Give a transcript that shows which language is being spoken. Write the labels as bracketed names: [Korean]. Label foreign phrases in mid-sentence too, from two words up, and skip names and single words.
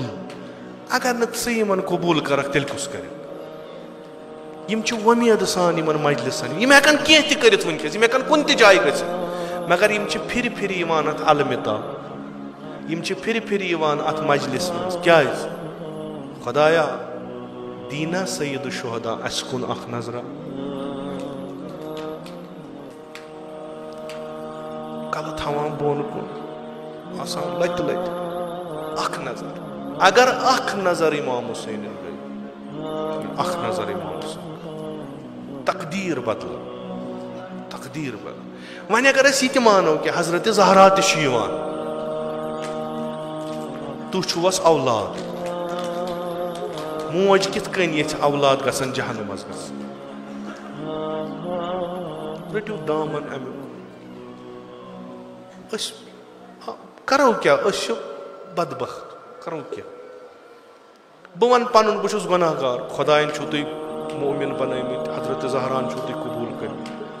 [Kashmiri] اگر نہ ژٕ یمن قبوٗل کرکھ تیٚلہِ کُس کرِ یم چھِ وۄمید سان یمن مجلسن یم ہیکن کینٛہہ تہِ کٔرِتھ وٕنکیٚس یم ہیکن کُنہِ تہِ جایہِ گٔژھِتھ مگر یم چھِ پھرِ پھرِ یِوان اتھ المتا یم چھِ پھرِ پھرِ یِوان اتھ مجلس منٛز کیازِ خدایا دینا سید الشہدا اسہِ کُن اکھ نظرا کلہٕ تھاوان بۄن کُن آسان لتہِ لتہِ اکھ نظر اگر اکھ نظر امام حسین گٔے اکھ نظر امام حسین تقدیر بدل تقدیر بدل وۄنۍ اگر أسۍ یہِ تہِ مانو کہِ حضرت زہرا تہِ چھُ یِوان تُہۍ چھُوس اولاد موج کِتھ کٔنۍ یژھِ اولاد گژھن جہنمس گژھن رٔٹِو دامن امیُک أسۍ کرو کیٛاہ أسۍ چھِ بدبخت کرو کیٛاہ بہٕ ونہٕ پنُن بہٕ چھُس گۄناہ گار خۄداین چھُو تُہۍ مومِن بنٲومٕتۍ حضرت زہران چھُو تُہۍ قبوٗل کٔرمٕتۍ